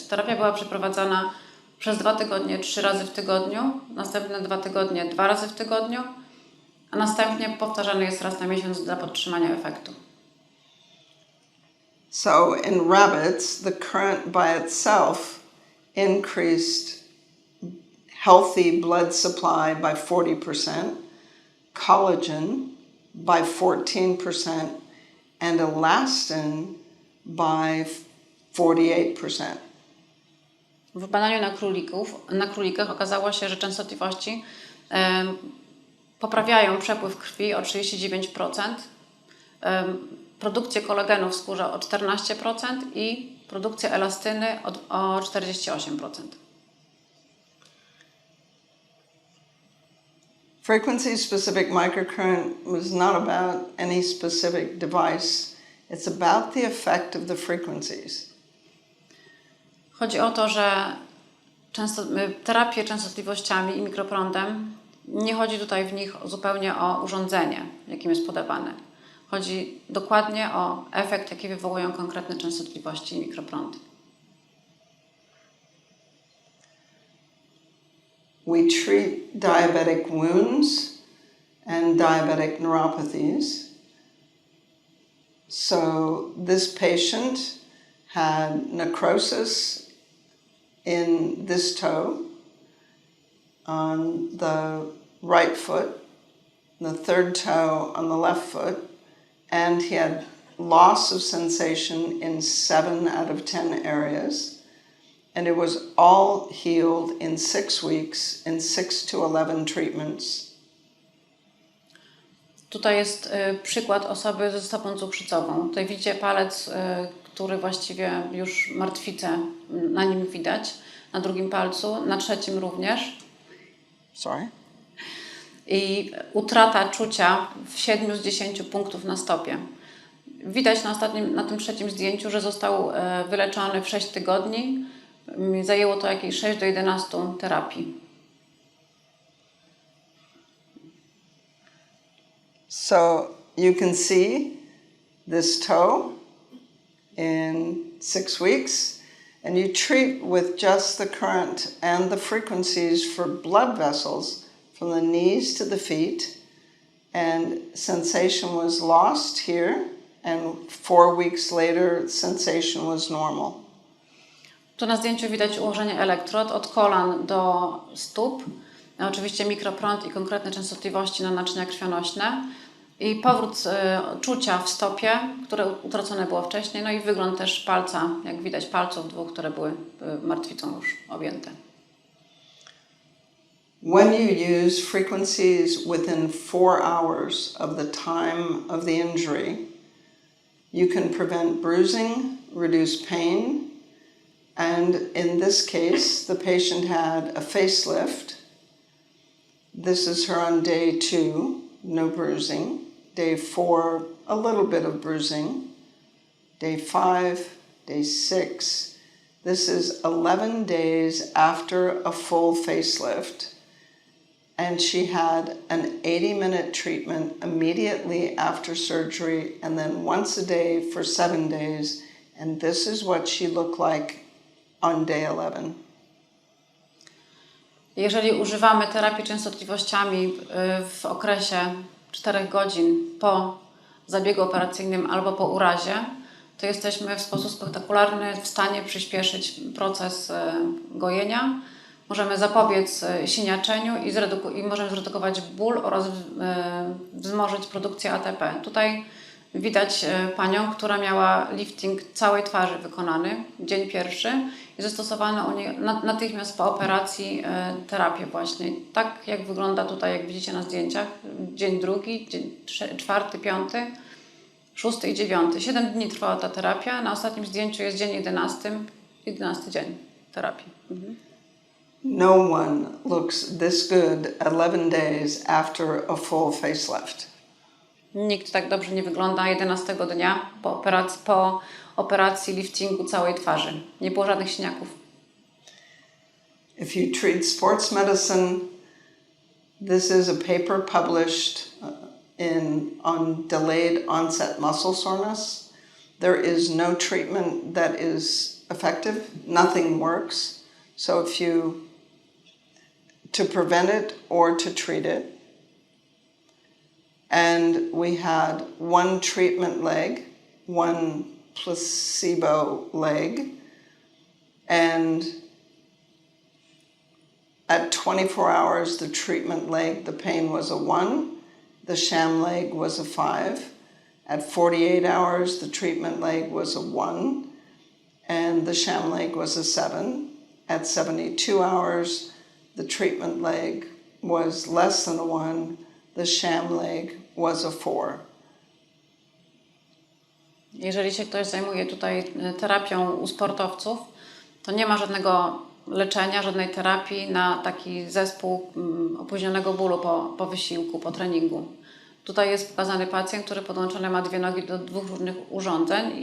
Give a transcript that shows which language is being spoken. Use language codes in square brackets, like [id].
[pl] Terapia była przeprowadzana przez 2 tygodnie 3 razy w tygodniu, następne 2 tygodnie 2 razy w tygodniu, a następnie powtarzany jest raz na miesiąc dla podtrzymania efektu. [en] So in rabbits, the current by itself increased healthy blood supply by 40%, collagen by 14%, and elastin by 48%. [pl] W badaniu na królikach okazało się, że częstotliwości poprawiają przepływ krwi o 39%, produkcję kolagenu w skórze o 14% i produkcję elastyny o 48%. [en] Frequency-specific microcurrent was not about any specific device. It's about the effect of the frequencies. [pl] Chodzi o to, że terapie częstotliwościami i mikroprądem, nie chodzi tutaj w nich zupełnie o urządzenie, jakim jest podawane. Chodzi dokładnie o efekt, jaki wywołują konkretne częstotliwości i mikroprądy. [en] We treat diabetic wounds and diabetic neuropathies. So this patient had necrosis in this toe on the right foot, the third toe on the left foot, and he had loss of sensation in 7 out of 10 areas. And it was all healed in 6 weeks in 6 to 11 treatments. [pl] Tutaj jest przykład osoby ze stopą cukrzycową. Tutaj widzicie palec, który właściwie już martwicę na nim widać. Na drugim palcu, na trzecim również. [en] Sorry? [pl] I utrata czucia w 7 z 10 punktów na stopie. Widać na tym trzecim zdjęciu, że został wyleczony w 6 tygodni. Zajęło to jakieś 6 do 11 terapii. [en] So you can see this toe in 6 weeks, and you treat with just the current and the frequencies for blood vessels from the knees to the feet, and sensation was lost here, and 4 weeks later sensation was normal. [pl] Tu na zdjęciu widać ułożenie elektrod od kolan do stóp. Oczywiście mikroprąd i konkretne częstotliwości na naczynia krwionośne. I powrót czucia w stopie, które utracone było wcześniej. No i wygląd też palca, jak widać palców 2, które były martwicą już objęte. [en] When you use frequencies within 4 hours of the time of the injury, you can prevent bruising, reduce pain, and in this case, the patient had a facelift. This is her on day 2, no bruising. Day 4, a little bit of bruising. Day 5, day 6. This is 11 days after a full facelift. And she had an 80-minute treatment immediately after surgery and then once a day for 7 days. And this is what she looked like on day 11. [pl] Jeżeli używamy terapii częstotliwościami w okresie 4 godzin po zabiegu operacyjnym albo po urazie, to jesteśmy w sposób spektakularny w stanie przyspieszyć proces gojenia. Możemy zapobiec siniaczeniu i możemy zredukować ból oraz wzmożyć produkcję ATP. Tutaj widać panią, która miała lifting całej twarzy wykonany, dzień pierwszy i zastosowano u niej natychmiast po operacji terapię właśnie. Tak jak wygląda tutaj, jak widzicie na zdjęciach, dzień drugi, dzień 4, 5, 6 i 9. 7 dni trwała ta terapia, na ostatnim zdjęciu jest dzień 11 dzień terapii. [en] No one looks this good 11 days after a full facelift. [pl] Nikt tak dobrze nie wygląda 11 dnia po operacji liftingu całej twarzy. Nie było żadnych siniaków. [en] If you treat sports medicine, this is a paper published on delayed onset muscle soreness. There is no treatment that is effective. Nothing works. So to prevent it or to treat it. And we had one treatment leg, one placebo leg, and at 24 hours, the treatment leg, the pain was a 1, the sham leg was a 5. At 48 hours, the treatment leg was a 1, and the sham leg was a 7. At 72 hours, the treatment leg was less than a 1, the sham leg was a 4. [pl] Jeżeli się ktoś zajmuje tutaj terapią u sportowców, to nie ma żadnego leczenia, żadnej terapii na taki zespół opóźnionego bólu po wysiłku, po treningu. Tutaj jest pokazany pacjent, który podłączony ma 2 nogi do 2 różnych urządzeń.